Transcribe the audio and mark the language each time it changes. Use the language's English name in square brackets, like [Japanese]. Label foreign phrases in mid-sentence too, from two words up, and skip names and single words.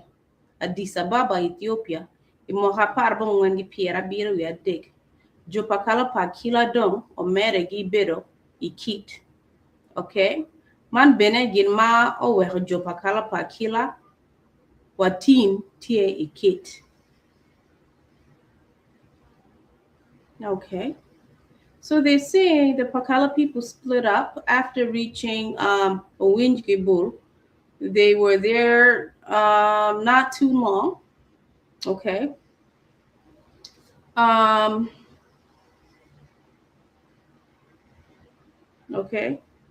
[English] Addis Ababa, Ethiopia. [Acoli] I mwaka par bongwen gi Pierre Abiro wi adek. Jo pakala pa kila dong o mere gi bedo ikit. [English] Okay? [Acoli] Man bene gin ma o weho jo pakala pa kila watin tie ikit. [English] Okay. So they say the Pakala people split up after reaching Owinjgibul. They were there not too long. Okay. Okay.